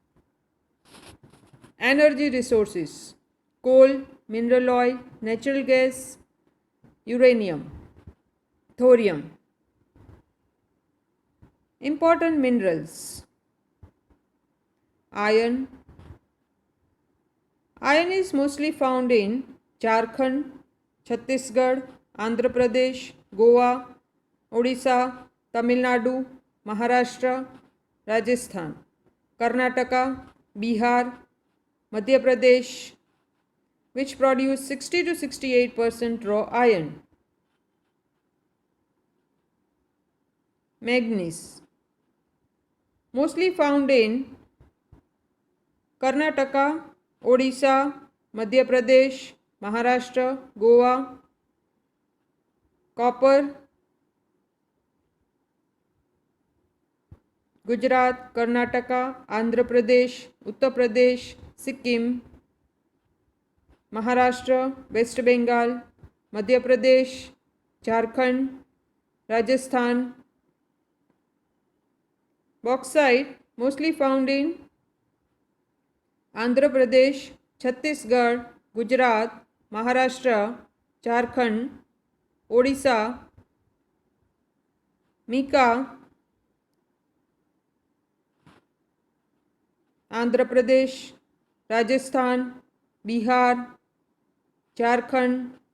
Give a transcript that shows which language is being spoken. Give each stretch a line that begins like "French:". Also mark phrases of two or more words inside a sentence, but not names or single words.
English: Energy resources: coal, mineral oil, natural gas, uranium, thorium. Important minerals: iron. Iron is mostly found in Jharkhand, Chhattisgarh, Andhra Pradesh, Goa, Odisha, Tamil Nadu, Maharashtra, Rajasthan, Karnataka, Bihar, Madhya Pradesh, which produce 60 to 68% raw iron. Manganese, mostly found in Karnataka, Odisha, Madhya Pradesh, Maharashtra, Goa. Copper, Gujarat, Karnataka, Andhra Pradesh, Uttar Pradesh, Sikkim, Maharashtra, West Bengal, Madhya Pradesh, Jharkhand, Rajasthan. Bauxite, mostly found in Andhra Pradesh, Chhattisgarh, Gujarat, Maharashtra, Jharkhand, Odisha. Mica, Andhra Pradesh, Rajasthan, Bihar, Jharkhand.